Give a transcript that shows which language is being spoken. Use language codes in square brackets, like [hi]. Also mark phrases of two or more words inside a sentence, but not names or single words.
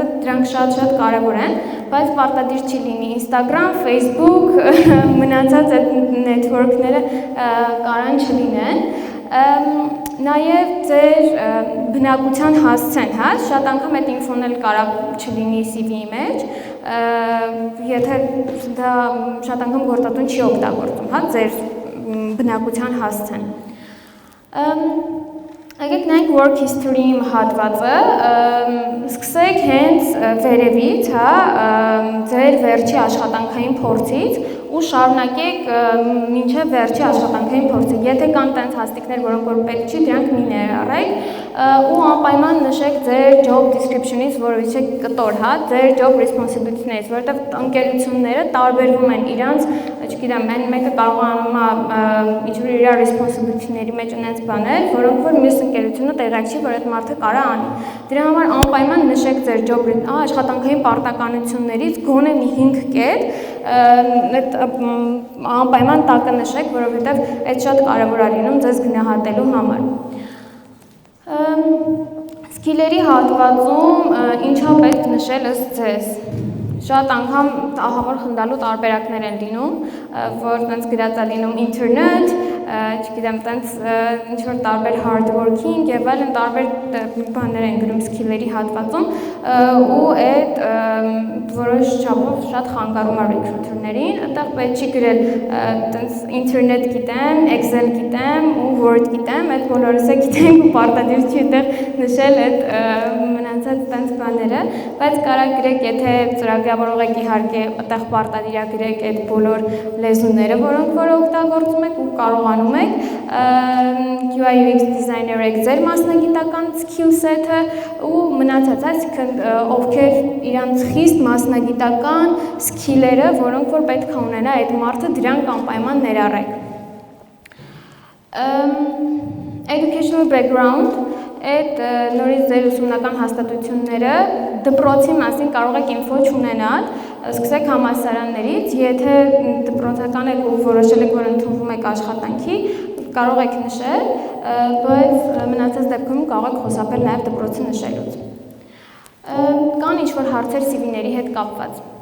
[hy] դրանք շատ կարևոր են, բայց պարտադիր չի լինի Instagram, Facebook, մնացած այդ network-ները կարան չլինեն։ Նաև ձեր բնակության հասցեն, հա, շատ անգամ այդ ինֆոն էլ կարող չլինի CV-ի մեջ, եթե դա շատ անգամ գործատուն չի օգտագործում, հա, ձեր բնակության հասցեն։ Եկեք նայենք [en] work history- [hy] ի հատվածը, սկսեք հենց վերևից, հա, ձեր վերջի աշխատանքային փորձից ու շարունակեք մինչև վերջի աշխատանքային փորձը։ Եթե կան տենց հաստիկներ, որոնք որ պետք չի, դրանք մի ներառեք ու անպայման նշեք ձեր [en] job description- [hy] ից, որից է կտոր, հա, ձեր [en] job responsibility- [hy] ներից, որովհետև ընկերությունները տարբերվում են իրանց, չգիտեմ, մեկը կարող է անում ինչ-որ իր responsibility-ների մեջ ունենց բաներ, որոնք որ մյուս ընկերությունը տեղյակ չի, որ այդ մարդը կարա անի։ Դրա համար անպայման նշեք ձեր job աշխատանքային պարտականություններից գոնե մի 5 կետ անպայման տակը նշեք, որովհետև այդ շատ կարևոր է լինում ձեզ գնահատելու համար։ Սկիլերի հատվածում ինչա պետք նշել ըստ ձեզ։ Շատ անգամ ահավոր խնդալու տարբերակներ են լինում, որ տենց գրած է լինում ինտերնետ, չգիտեմ, տենց ինչ-որ տարբեր [en] hard working [hy] եւ այլն տարբեր բաներ են գրում սկիլերի հատվածում ու այդ որոշ չափով շատ խանգարում է recruiter-ներին, այդտեղ պետք չի գրել տենց ինտերնետ գիտեմ, Excel գիտեմ ու Word գիտեմ, այդ բոլորս է գիտենք ու պարտադիր չի այդտեղ նշել այդ մնացած տենց բաները, բայց կարա գրեք, եթե ծրագրավորող եք իհարկե այդտեղ պարտադիր է գրեք այդ բոլոր լեզուները, որոնք որ օգտագործում եք ու կարողանում եք, [en] UI UX designer [hy] եք ձեր մասնագիտական [en] skill set- [hy] ը ու մնացած, այսինքն ովքեր իրանց խիստ մասնագիտական skill-երը, որոնք որ պետք է ունենա այդ մարդը, դրանք անպայման ներառեք։ [en] Educational background [hy] այդ նորից ձեր ուսումնական հաստատությունները դպրոցի մասին կարող եք ինֆո չունենալ, սկսեք համալսարաններից, եթե դպրոցական եք ու որոշել եք, որ ընդունվում եք աշխատանքի, կարող եք նշել, բայց մնացած դեպքում կարող եք խուսափել նաև դպրոցը նշելուց։ Կան ինչ-որ հարցեր CV-ների հետ կապված։